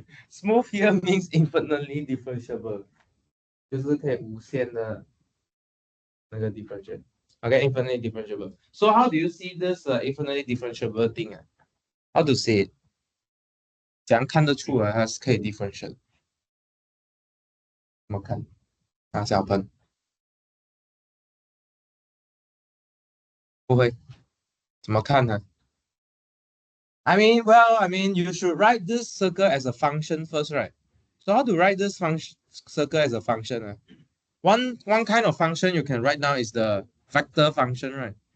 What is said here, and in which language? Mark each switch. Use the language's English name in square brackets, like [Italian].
[English] Smooth here means infinitely differentiable， [Chinese] 就是可以无限的那个 [English] differentiate。 Okay, infinitely differentiable. So how do you see this infinitely differentiable thing? How to see it? [Chinese] 怎样看得出来它是可以 differentiate？怎么看？啊，小鹏不会，怎么看呢？ [English] I mean, well, I mean, you should write this circle as a function first, right? So how to write this function circle as a function? One kind of function you can write down is the vector function, right?